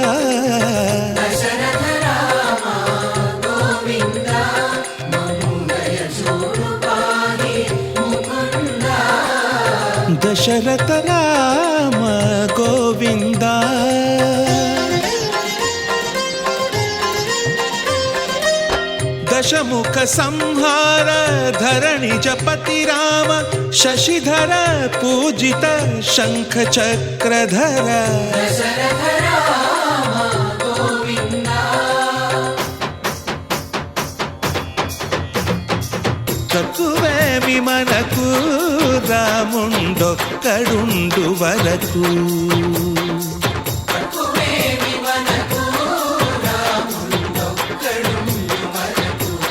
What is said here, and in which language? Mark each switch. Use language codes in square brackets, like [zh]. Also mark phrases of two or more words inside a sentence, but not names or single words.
[te] దశరథ రామ గోవింద మమోదయ జూడు పాహి ముకుంద. దశరథ రామ గోవింద. [sa] दशमुख संहार धरणिज पति राम शशिधर पूजित शंख चक्रधर दशरथ राम गोविन्द [te] తక్కువేమి మనకు రాముండొక్కడుండు వరకు తక్కువేమి మనకు రాముడొక్కడుండు వరకు